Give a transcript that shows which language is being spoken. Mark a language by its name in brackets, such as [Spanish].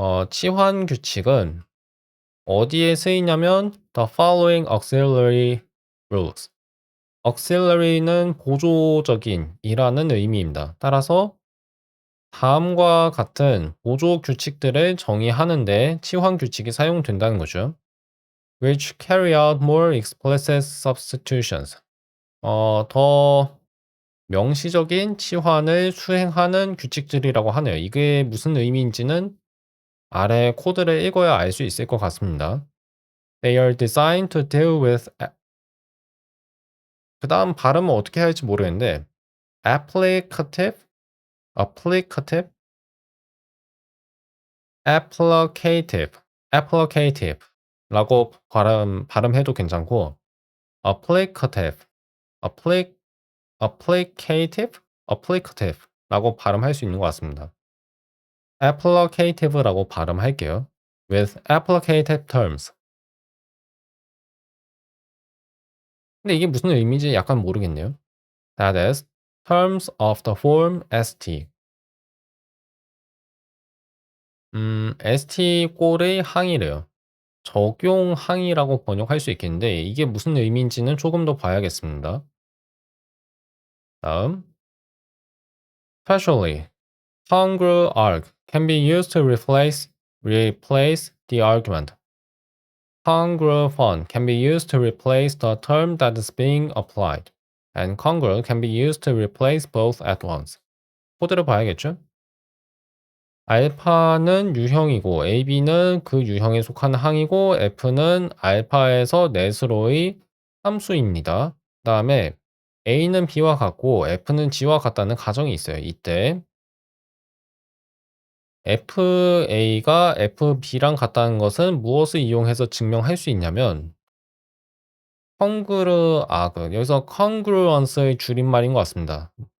[Korean] 치환 규칙은 어디에 쓰이냐면 [English] the following auxiliary rules. [Korean] auxiliary는 보조적인 이라는 의미입니다. 따라서 다음과 같은 보조 규칙들을 정의하는데 치환 규칙이 사용된다는 거죠. [English] which carry out more explicit substitutions. [Korean] 더 명시적인 치환을 수행하는 규칙들이라고 하네요. 이게 무슨 의미인지는 아래 코드를 읽어야 알 수 있을 것 같습니다. [English] They are designed to deal with [Korean] 그 다음 발음은 어떻게 할지 모르겠는데 applicative, applicative, applicative, applicative 라고 발음해도 괜찮고 applicative, appli, applicative, applicative 라고 발음할 수 있는 것 같습니다. applicative라고 발음할게요. [English] with applicative terms. [Korean] 근데 이게 무슨 의미인지 약간 모르겠네요. [English] That is, terms of the form st. [Korean] st 꼴의 항이래요. 적용 항이라고 번역할 수 있겠는데 이게 무슨 의미인지는 조금 더 봐야겠습니다. [English] 다음, specially, congruent arg can be used to replace the argument. Congruent font can be used to replace the term that is being applied. And congruent can be used to replace both at once. [Korean] 코드를 봐야겠죠? 알파는 유형이고 AB는 그 유형에 속하는 항이고 F는 알파에서 넷으로의 함수입니다. 그 다음에 A는 B와 같고 F는 G와 같다는 가정이 있어요. 이때 FA가 FB랑 같다는 것은 무엇을 이용해서 증명할 수 있냐면 여기서 congruence의 줄임말인 것 같습니다.